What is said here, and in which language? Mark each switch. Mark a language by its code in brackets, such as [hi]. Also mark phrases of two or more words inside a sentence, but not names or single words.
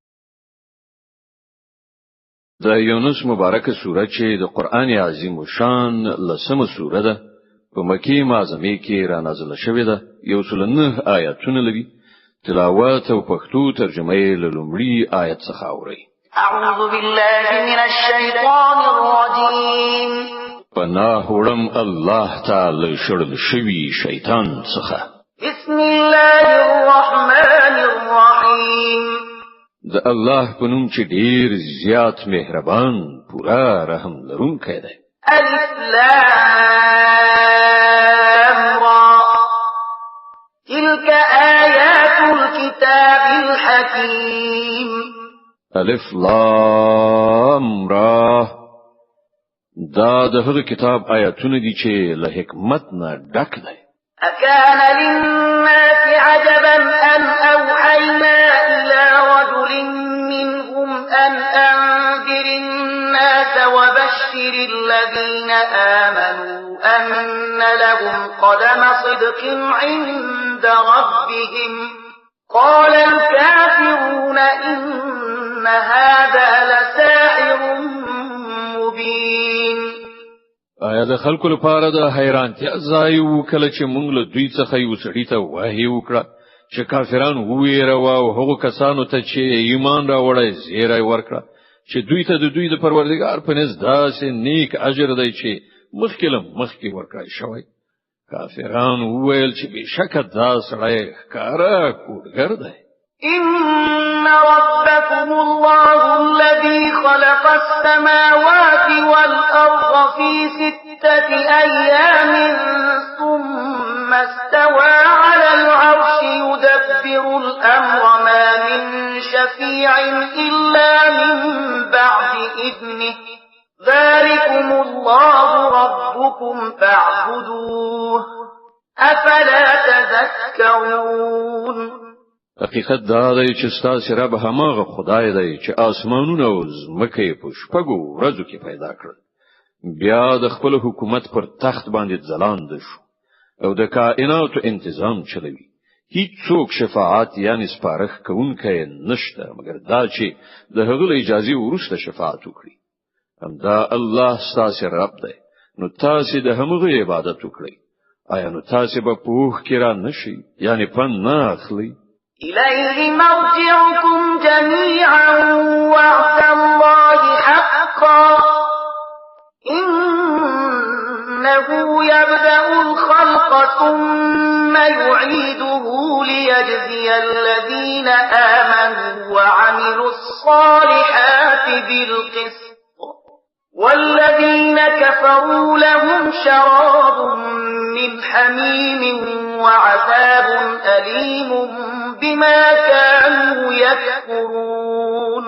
[ps] د یونس مبارکه سوره چې د قران عظیم شان لسمه سوره ده په مکی معظمه کې را نازله شوې ده. یو سل نه آیاتونه لري. تلاوت او پښتو ترجمه یې له لومړي آیت څخه اوري. [ar] اعوذ بالله من الشیطان الرجیم. [ps] پناه وړم الله تعالی شړل شوی شیطان څخه. [ar] بسم الله الرحمن الرحیم. [ps] د الله په نوم چې ډیر زیات مهربان پورا رحم لرونکی دی. [ar] الف لام را تلك آیات الكتاب الحکیم. الف لام را [ps] دا د هغه کتاب آیاتونه دي چې له حکمت نه ډک دي. [ar] أكان للناس عجبا أن أوحينا إلى رجل منهم أن أنذر الناس وبشر الذين آمنوا أن لهم قدم صدق عند ربهم. قال الكافرون إن هذا لساحر مبين. [ps] آیا د خلکو لپاره د حیرانتیا ځای و کله چې موږ له دوی څخه یو سړی ته وحی وکړه چې کافران ویره او هغو کسانو ته چې ایمان راوړی زیری ورکړه چې دوی ته د دوی د پروردګار په نزد داسې نیک اجر دی چې مخکې ورکړای شوی. کافران وویل چې بشکه دا سړی ښکارا کوډګر دی. [ar] إن ربكم الله الذي خلق السماوات والأرض في 6 أيام ثم استوى على العرش يدبر الأمر ما من شفيع إلا من بعد إذنه. ذلكم الله ربكم فاعبدوه أفلا تذكرون. [ps] حقیقت دا دی چې ستاسو رب هماغه خدای دی چې آسمانونه او ځمکه په شپږو ورځو کې پیدا کړل. بیا د خپل حکومت پر تخت باندې ځلاند شو او د کائناتو تنظیم چلوي. هیڅ څوک شفاعت یعنی سپارښت کوونکی نشته مګر دا چې د هغه اجازه وروسته شفاعت وکړي. همدا الله ستاسو رب دی. نو تاسو د همغه عبادت وکړئ. آیا نو تاسو به پوښ کړه نشي یعنی پن نه اخلي. [ar] إليه مرجعكم جميعا وعد الله حقا إنه يبدأ الخلق ثم يعيده ليجزي الذين آمنوا وعملوا الصالحات بالقسط والذين كفروا لهم شراب من حميم وعذاب أليم بما كانوا يكفرون.